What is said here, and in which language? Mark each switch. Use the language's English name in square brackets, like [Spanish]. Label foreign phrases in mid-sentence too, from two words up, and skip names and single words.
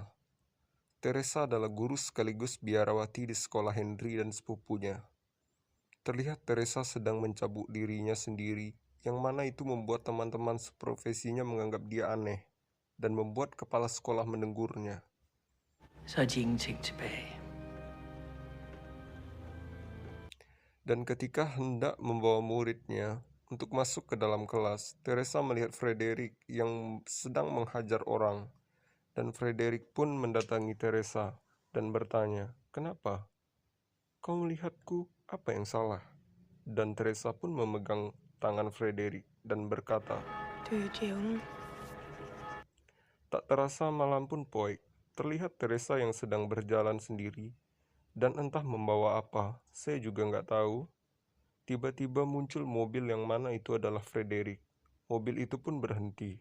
[Indonesian] Teresa adalah guru sekaligus biarawati di sekolah Henry dan sepupunya. Terlihat Teresa sedang mencabuk dirinya sendiri, yang mana itu membuat teman-teman seprofesinya menganggap dia aneh, dan membuat kepala sekolah menegurnya. [Danish] Så er de ingenting tilbage. [Indonesian] Dan ketika hendak membawa muridnya untuk masuk ke dalam kelas, Teresa melihat Frederick yang sedang menghajar orang. Dan Frederick pun mendatangi Teresa dan bertanya, "Kenapa? Kau melihatku, apa yang salah?" Dan Teresa pun memegang tangan Frederick dan berkata, [Danish] Du er jo djævlen. [Indonesian] tak terasa malam pun poik. Terlihat Teresa yang sedang berjalan sendiri dan entah membawa apa, saya juga nggak tahu. Tiba-tiba muncul mobil yang mana itu adalah Frederick. Mobil itu pun berhenti.